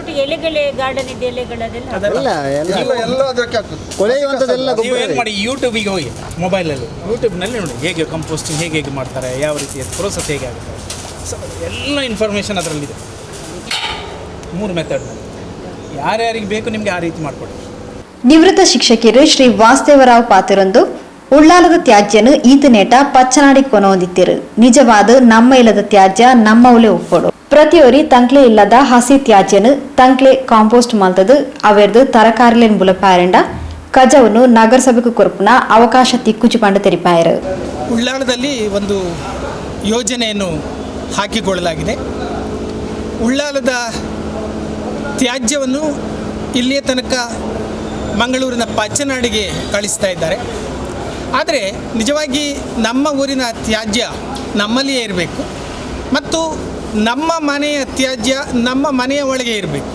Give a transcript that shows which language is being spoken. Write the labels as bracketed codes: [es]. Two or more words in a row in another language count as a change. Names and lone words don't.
[kn] ನೀವು ಏನು ಮಾಡಿ, ಯೂಟ್ಯೂಬಿಗೆ ಹೋಗಿ ಮೊಬೈಲಲ್ಲಿ, ಯೂಟ್ಯೂಬ್ನಲ್ಲಿ ನೋಡಿ ಹೇಗೆ ಕಂಪೋಸ್ಟಿಂಗ್ ಹೇಗೆ ಮಾಡ್ತಾರೆ, ಯಾವ ರೀತಿಯ ಪ್ರೋಸೆಸ್ ಹೇಗೆ ಆಗುತ್ತೆ, ಎಲ್ಲ ಇನ್ಫಾರ್ಮೇಷನ್ ಅದರಲ್ಲಿದೆ. 3 ಮೆಥಡ್ನಲ್ಲಿ ಯಾರ್ಯಾರಿಗೆ ಬೇಕು ನಿಮಗೆ ಆ ರೀತಿ ಮಾಡಿಕೊಡಿ. [tcy] ನಿವೃತ್ತ ಶಿಕ್ಷಕಿಯರು ಶ್ರೀ ವಾಸುದೇವರಾವ್ ಪಾತಿರೊಂದು ಉಳ್ಳಾಲದ ತ್ಯಾಜ್ಯನು ಈತನೇಟ ಪಚ್ಚನಾಡಿ ಕೊನೊಂದಿತ್ತಿರು ನಿಜವಾದ ನಮ್ಮ ಇಲ್ಲದ ತ್ಯಾಜ್ಯ ನಮ್ಮವಲೇ ಉಪ್ಪೊಡು ಪ್ರತಿಯೊರಿ ತಂಕ್ಲೆ ಇಲ್ಲದ ಹಸಿ ತ್ಯಾಜ್ಯನು ತಂಕ್ಲೆ ಕಾಂಪೋಸ್ಟ್ ಮಲ್ತದು ಅವೆರ್ದು ತರಕಾರಿಲೇನ್ ಬುಲಪಾಯರಂಡ ಕಜವನ್ನು ನಗರಸಭೆಗೂ ಕೊರಪುನ ಅವಕಾಶ ತಿಕ್ಕುಚು ಪಂಡ ತೆರಿಪಾಯರು. [kn] ಉಳ್ಳಾಲದಲ್ಲಿ ಒಂದು ಯೋಜನೆಯನ್ನು ಹಾಕಿಕೊಳ್ಳಲಾಗಿದೆ. ಉಳ್ಳಾಲದ ತ್ಯಾಜ್ಯವನ್ನು ಇಲ್ಲಿಯ ತನಕ ಮಂಗಳೂರಿನ ಪಚ್ಚನಾಡಿಗೆ ಕಳಿಸ್ತಾ ಇದ್ದಾರೆ. ಆದರೆ ನಿಜವಾಗಿ ನಮ್ಮ ಊರಿನ ತ್ಯಾಜ್ಯ ನಮ್ಮಲ್ಲಿಯೇ ಇರಬೇಕು ಮತ್ತು ನಮ್ಮ ಮನೆಯ ತ್ಯಾಜ್ಯ ನಮ್ಮ ಮನೆಯ ಒಳಗೆ ಇರಬೇಕು.